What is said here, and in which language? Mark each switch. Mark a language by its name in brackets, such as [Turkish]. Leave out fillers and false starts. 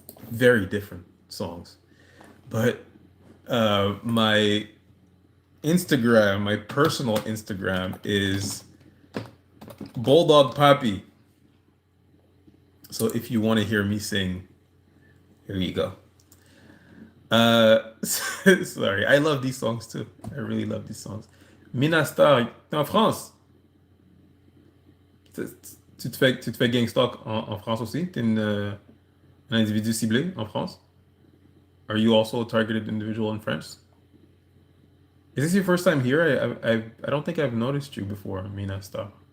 [English] Very different songs. But my Instagram, my personal Instagram is Bulldog Poppy. So if you want to hear me sing, here you go. Sorry, I love these songs too. I really love these songs. [French] Mina Star, t'es en France. Tu te fais gangstock en France aussi? T'es un individu ciblé en France? [English] Are you also a targeted individual in France? Is this your first time here? I don't think I've noticed you before, Mina Star.